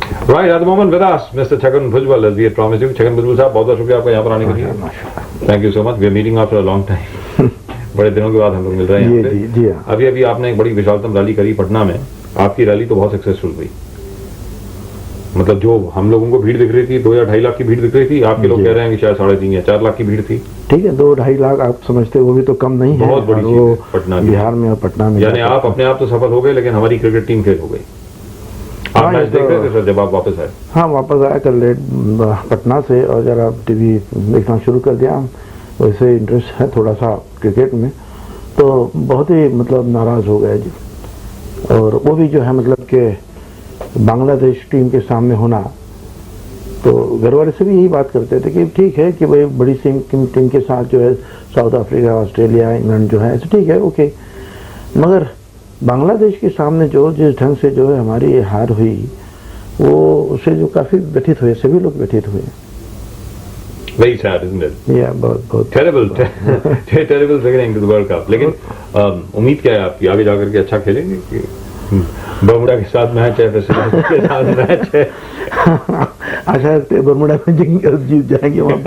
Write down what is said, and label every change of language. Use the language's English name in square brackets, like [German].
[English] Right, at the moment with us, Mr. Chhagan Bhujbal, as we had promised you. [Hindi] Chhagan Bhujbal साहब, बहुत बहुत शुक्रिया आपका यहाँ पर आने के लिए. [English] Thank you so much. We are meeting after a long time. [Hindi] बड़े दिनों के बाद हम लोग मिल रहे हैं यहाँ पे. अभी अभी आपने एक बड़ी विशालतम रैली करी पटना में. आपकी रैली तो बहुत सक्सेसफुल हुई. मतलब जो हम लोगों को भीड़ दिख रही थी 2 या 2.5 लाख की भीड़ दिख रही थी, आपके लोग कह रहे हैं कि शायद 3.5 या 4 लाख की भीड़ थी. ठीक है, 2-2.5 लाख आप समझते हो, वो भी तो कम नहीं है. बहुत बड़ी चीज है पटना बिहार में और पटना में. यानी आप अपने आप तो सफल हो गए, लेकिन हमारी क्रिकेट टीम फेल हो गई. आप मैच देख रहे थे सर जब आप वापस आए? हाँ, वापस आया कल लेट पटना से और जरा टीवी देखना शुरू कर दिया. वैसे इंटरेस्ट है थोड़ा सा क्रिकेट में, तो बहुत ही मतलब नाराज हो गए जी. और वो भी जो है मतलब कि बांग्लादेश टीम के सामने होना, तो घर वाले से भी यही बात करते थे कि ठीक है कि भाई बड़ी टीम के साथ जो है साउथ अफ्रीका, ऑस्ट्रेलिया, इंग्लैंड जो है ठीक है, ओके, मगर बांग्लादेश के सामने जो जिस ढंग से जो है हमारी ये हार हुई, वो उससे जो काफी व्यथित हुए, सभी लोग व्यथित हुए. [English] Very sad, isn't it? [Hindi] Yeah, बहुत [English] terrible beginning to the World Cup. [Hindi] लेकिन उम्मीद क्या है आपकी, आगे जाकर के अच्छा खेलेंगे कि बर्मुडा के साथ मैच है, वेस्टइंडीज के साथ मैच है? आशा करते हैं बर्मुडा में जीत जाएंगे